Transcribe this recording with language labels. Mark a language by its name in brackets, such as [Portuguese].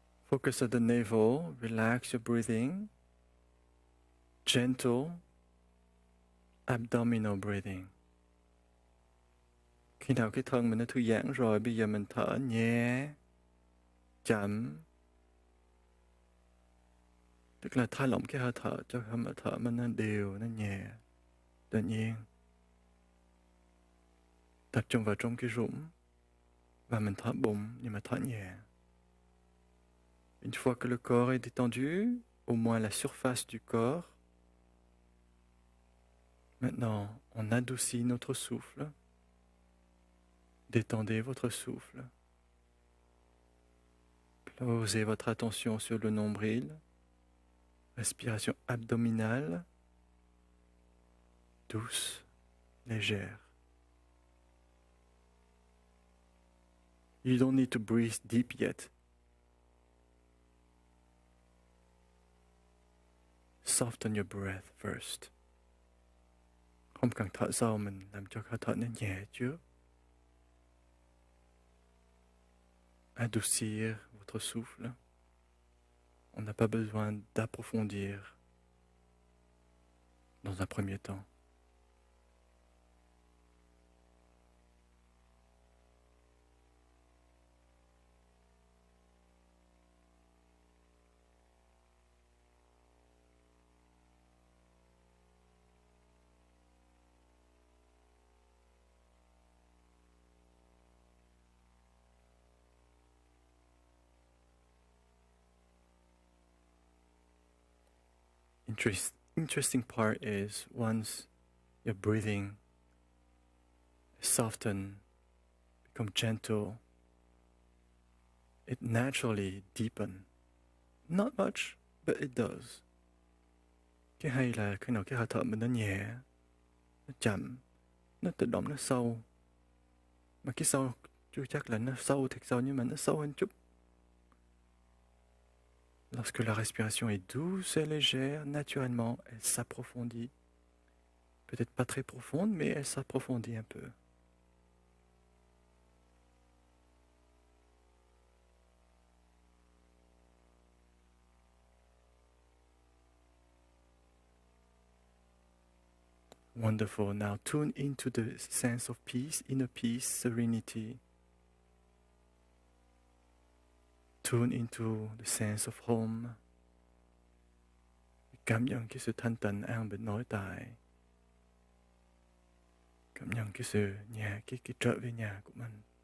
[English] Focus at the navel, relax your breathing. Gentle abdominal breathing. [Vietnamese] Khi nào cái thân mình nó thư giãn rồi, bây giờ mình thở nhẹ, chậm. Tức là thả lỏng cái hơi thở cho hơi thở mình nó đều, nó nhẹ, tự nhiên. Tập trung vào trong cái rũm và mình thở bụng nhưng mà thở nhẹ. [French] Une fois que le corps est détendu, au moins la surface du corps, maintenant on adoucit notre souffle. Détendez votre souffle. Posez votre attention sur le nombril. Respiration abdominale. douce, légère. [English] You don't need to breathe deep yet. Soften your breath first. [Vietnamese] Không cần thở sâu, mình làm cho hơi thở nó nhẹ trước. [French] Adoucir votre souffle. On n'a pas besoin d'approfondir dans un premier temps. [English] Interesting part is once your breathing soften, become gentle, it naturally deepen. Not much, but it does. [Vietnamese] Cái hay là khi nào cái hơi thở mình nó nhẹ, nó chậm, nó tự động nó sâu. Mà cái sâu chưa chắc là nó sâu thật sâu, nhưng mà nó sâu hơn chút. [French] Lorsque la respiration est douce et légère, naturellement, elle s'approfondit. Peut-être pas très profonde, mais elle s'approfondit un peu. [English] Wonderful. Now tune into the sense of peace, inner peace, serenity. Tune into the sense of home. [Vietnamese] Cảm nhận cái sự thanh tịnh an bình nội tại. Cảm nhận cái sự nhà, cái trở về nhà của mình.